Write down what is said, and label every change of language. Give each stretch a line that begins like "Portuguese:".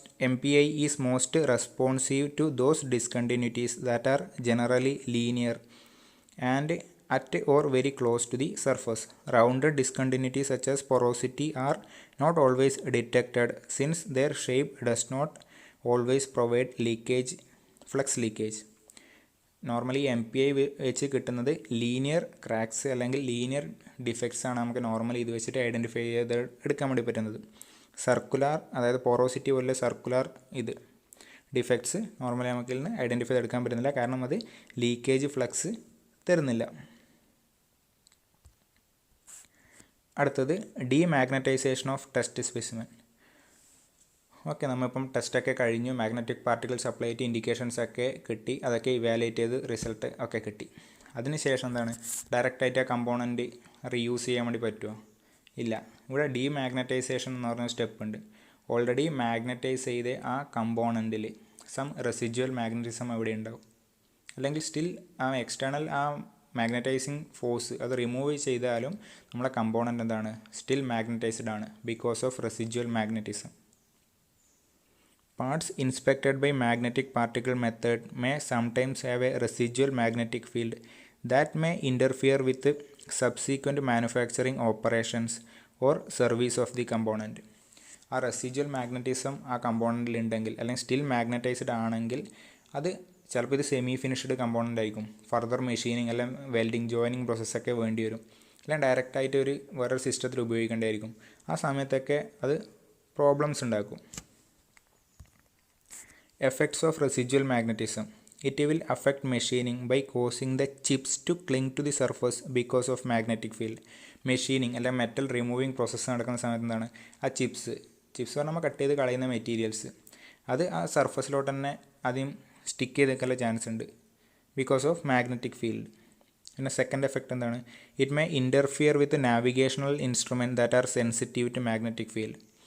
English: MPI is most responsive to those discontinuities that are generally linear and at or very close to the surface. Rounded discontinuities such as porosity are not always detected since their shape does not always provide flux leakage.
Malayalam: Normally MPI വെച്ച് കിട്ടുന്നത് linear cracks അല്ലെങ്കിൽ linear defects ആണ് നമുക്ക് normally ഇത് വെച്ചിട്ട് identify ചെയ്ത് എടുക്കാൻ വേണ്ടി പറ്റുന്നത്. സർക്കുലാർ, അതായത് പോറോസിറ്റി പോലെ സർക്കുലാർ ഡിഫക്ട്സ് നോർമലി നമുക്ക് ഇതിൽ നിന്ന് ഐഡൻറ്റിഫൈ ചെയ്തെടുക്കാൻ പറ്റുന്നില്ല, കാരണം അത് ലീക്കേജ് ഫ്ലക്സ് തരുന്നില്ല. അടുത്തത് ഡീമാഗ്നറ്റൈസേഷൻ ഓഫ് ടെസ്റ്റ് സ്പെസിമെൻ. ഓക്കെ, നമ്മളിപ്പം ടെസ്റ്റൊക്കെ കഴിഞ്ഞു, മാഗ്നറ്റിക് പാർട്ടിക്കിൾസ് അപ്ലൈ ചെയ്തിട്ട് ഇൻഡിക്കേഷൻസ് ഒക്കെ കിട്ടി, അതൊക്കെ ഇവാലുവേറ്റ് ചെയ്ത് റിസൾട്ട് ഒക്കെ കിട്ടി. അതിനുശേഷം എന്താണ്? ഡയറക്റ്റായിട്ട് ആ കമ്പോണൻറ്റ് റീയൂസ് ചെയ്യാൻ വേണ്ടി പറ്റുമോ? ഇല്ല. ഇവിടെ ഡീമാഗ്നറ്റൈസേഷൻ എന്ന് പറഞ്ഞ സ്റ്റെപ്പ് ഉണ്ട്. ഓൾറെഡി മാഗ്നറ്റൈസ് ചെയ്ത് ആ കമ്പോണൻറ്റിൽ സം റെസിജ്വൽ മാഗ്നറ്റിസം അവിടെ ഉണ്ടാവും. അല്ലെങ്കിൽ സ്റ്റിൽ ആ എക്സ്റ്റേണൽ ആ മാഗ്നറ്റൈസിങ് ഫോഴ്സ് അത് റിമൂവ് ചെയ്താലും നമ്മളെ കമ്പോണൻ്റ് എന്താണ്, സ്റ്റിൽ മാഗ്നറ്റൈസ്ഡ് ആണ് because of residual magnetism.
English: Parts inspected by magnetic particle method may sometimes have a residual magnetic field that may interfere with the subsequent manufacturing operations or service of the component.
Malayalam: ആ residual magnetism ആ കമ്പോണൻറ്റിൽ ഉണ്ടെങ്കിൽ അല്ലെങ്കിൽ still magnetised ആണെങ്കിൽ അത് ചിലപ്പോൾ ഇത് semi finished component ആയിരിക്കും. Further machining അല്ലെങ്കിൽ വെൽഡിങ് ജോയിനിങ് പ്രോസസ്സൊക്കെ വേണ്ടി വരും. അല്ലെങ്കിൽ ഡയറക്റ്റായിട്ട് ഒരു വേറൊരു സിസ്റ്റത്തിൽ ഉപയോഗിക്കേണ്ടതായിരിക്കും. ആ സമയത്തൊക്കെ അത് പ്രോബ്ലംസ് ഉണ്ടാക്കും.
English: Effects of residual magnetism. It will affect machining by causing the chips to cling to the surface because of magnetic field.
Malayalam: Machining അല്ലെങ്കിൽ മെറ്റൽ റിമൂവിങ് പ്രോസസ്സ് നടക്കുന്ന സമയത്ത് എന്താണ്, ആ ചിപ്സ് പറഞ്ഞാൽ നമ്മൾ കട്ട് ചെയ്ത് കളയുന്ന മെറ്റീരിയൽസ് അത് ആ സർഫസിലോട്ട് തന്നെ ആദ്യം സ്റ്റിക്ക് ചെയ്ത് നിൽക്കാനുള്ള ചാൻസ് ഉണ്ട് ബിക്കോസ് ഓഫ് മാഗ്നറ്റിക് ഫീൽഡ്. പിന്നെ
English: second effect
Malayalam: എന്താണ്,
English: It may interfere with navigational instrument that are sensitive to magnetic field.